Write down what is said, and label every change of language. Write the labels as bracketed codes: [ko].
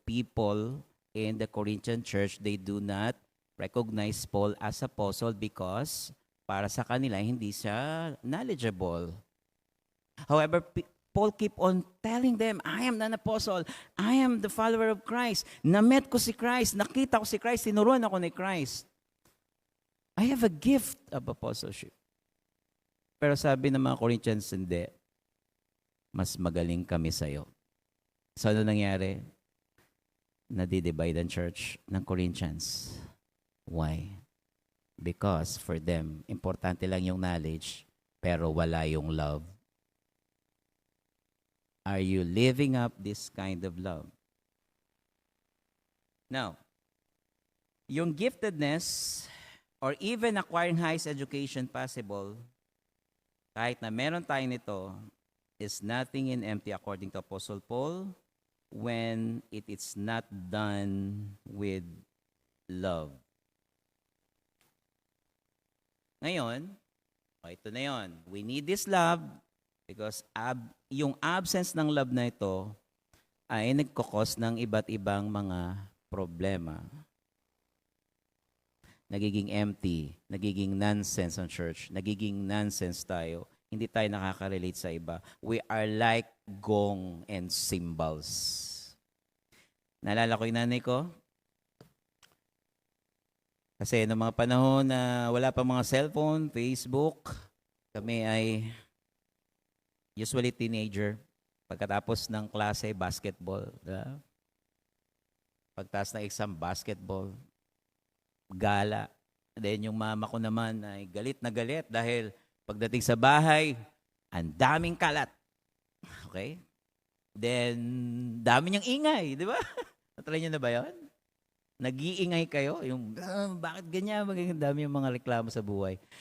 [en] People in the Corinthian church, they do not recognize Paul as apostle because [tl] para sa kanila, hindi siya [en] knowledgeable. However, Paul keep on telling them, I am an apostle. I am the follower of Christ. [tl] Na-met ko si Christ. Nakita ko si Christ. Tinuruan ako ni Christ. [en] I have a gift of apostleship. [tl] Pero sabi ng mga Corinthians, hindi. Mas magaling kami sa'yo. So ano nangyari? Nadidivide ang church ng Corinthians. [en] Why? Because for them, [tl] importante lang yung knowledge, pero wala yung love. [en] Are you living up this kind of love? Now, yung giftedness or even acquiring highest education possible, [tl] kahit na meron tayo nito, [en] is nothing in empty according to Apostle Paul when it is not done with love. [tl] Ngayon, ito na yon. [en] We need this love because [tl] yung absence ng love na ito ay nagkakos ng iba't ibang mga problema. Nagiging empty, nagiging nonsense ang church, nagiging nonsense tayo. Hindi tayo nakaka-relate sa iba. [en] We are like gong and cymbals. [tl] Naalala ko yung nanay ko, kasi noong mga panahon na wala pa mga cellphone, Facebook, kami ay usually teenager. Pagkatapos ng klase, basketball. Diba? Pagtas ng exam, basketball. Gala. Then yung mama ko naman ay galit na galit dahil pagdating sa bahay, ang daming kalat. Okay? Then, dami niyang ingay. Di ba? Natry niyo na ba yun? Nag-iingay kayo, yung bakit ganyan, magiging dami yung mga reklamo sa buhay.